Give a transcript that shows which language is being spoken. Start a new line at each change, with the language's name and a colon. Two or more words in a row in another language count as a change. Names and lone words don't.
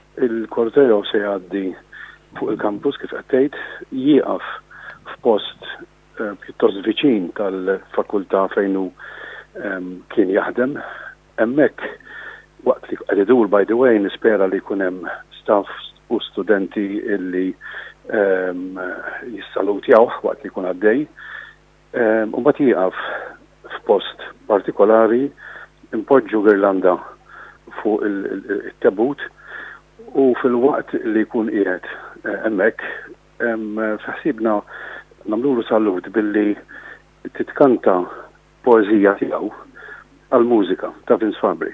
Maltese: il-korteo se jgħaddi fuq il-kampus kif qed tgħid jieqaf f'post pjuttost viċin tal-fakultà fejn hu kien jaħdem. Hemmhekk waqt li qed idur
English: by the way
Maltese: nispera li jkun hemm staff u studenti illi jissalutjawh waqt li jkun għaddej. U mbagħad jieqaf f'post partikolari impoġġu girlanda fuq il-tabut u fil-waqt li jkun qiegħed hemmhekk f'ħsiebna nagħmlulu salut billi titkanta poeżija tiegħu għall-mużika ta' Vince Fabri.